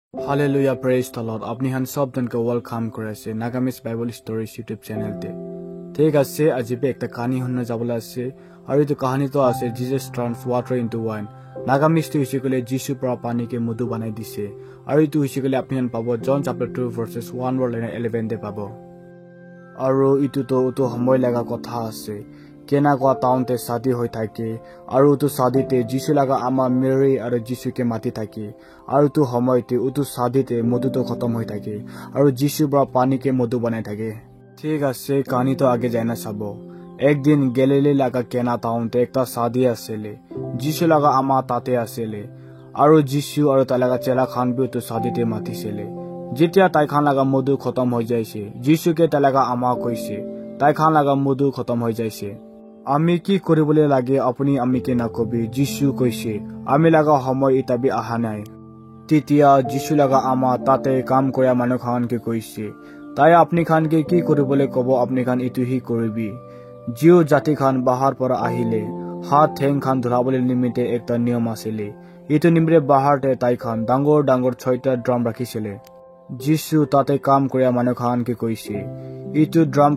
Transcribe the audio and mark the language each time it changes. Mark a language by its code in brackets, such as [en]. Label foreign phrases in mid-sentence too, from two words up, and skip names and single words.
[en] Hallelujah, praise the Lord. [nag] Apni han sob don ko welcome kore ase Nagamis Bible Stories YouTube channel te. Thik ase ajibe ekta kahani hunna jabula ase aru etu kahani to ase Jesus turns water into wine. Nagamis tu hisikole Jisu pra pani ke mudu banai dise. Aru etu hisikole apni han pabo John chapter 2 verses 1 word 11 te pabo. Aru etu to utu homoy laga kotha ase. Kena kwa town te shadi hoi thake aru tu shadi te Jisu laga ama Mary aru Jisu ke mati thake aru tu homoy te utu shadi te modu to khatam hoi thake aru Jisu bra pani ke modu banai thake. Thik ase kahani to age jaina sabo. Ek din Galilee laga Kena town te ekta shadi asele Jisu laga ama tate asele aru Jisu aru talaga chela khan bi utu shadi te mati sele jetia tai khan laga modu khatam hoi jaise Jisu ke talaga ama koise tai khan laga modu khatam hoi jaise আমি কি কৰিবলৈ লাগে আপুনি আমিকে নকবি যিশু কৈছে আমি লাগা সময় ইতাবি আহা নাই তেতিয়া যিশু লাগা আমা তাতে কাম কৰা মানুহ খানকে কৈছে তাই আপনি খানকে কি কৰিবলৈ কব আপনি খান ইতুহি কৰিবি জিও জাতি খান বাহাৰ পৰা আহিলে হাত ঠেং খান ধৰাবলৈ নিমিতে একটা নিয়ম আছিলে ইটো নিমৰে বাহাৰতে তাই খান ডাঙৰ ডাঙৰ 6টা ড্ৰাম ৰাখিছিলে যিশু তাতে কাম কৰা মানুহ খানকে কৈছে ইটো ড্ৰাম